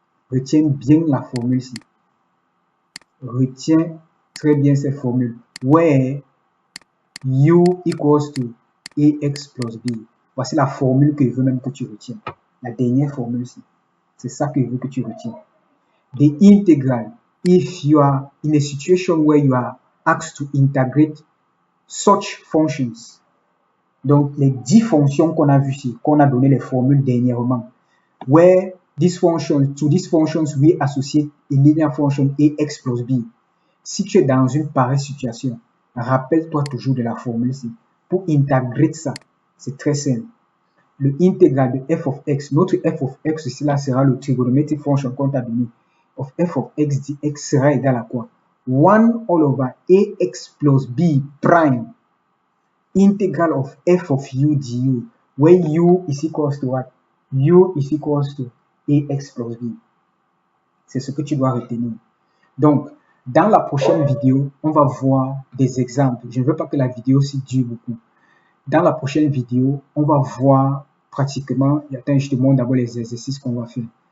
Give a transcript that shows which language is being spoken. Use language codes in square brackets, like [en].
[fr] Retiens bien la formule-ci. Retiens très bien cette formule. [en] Where u equals to ax plus b. [fr] Voici la formule que je veux même que tu retiens. La dernière formule-ci. C'est ça que je veux que tu retiens. [en] The integral, if you are in a situation where you are asked to integrate such functions. [fr] Donc, les 10 fonctions qu'on a vues ici, qu'on a donné les formules dernièrement. [en] Where to these functions, we associate a linear function ax plus b. [fr] Si tu es dans une pareille situation, rappelle-toi toujours de la formule ici. Pour intégrer ça, c'est très simple. Le intégral de f of x, notre f of x ici là sera le trigonometric function qu'on t'a donné. [en] Of f of x dx [fr] sera égal à quoi? [en] 1 all over ax plus b prime integral of f of u du, where u is equals to what? U is equals to ax plus b. [fr] C'est ce que tu dois retenir. Donc, dans la prochaine vidéo, on va voir des exemples. Je ne veux pas que la vidéo s'y dure beaucoup. Dans la prochaine vidéo, on va voir pratiquement, attends, je te montre d'abord les exercices qu'on va faire.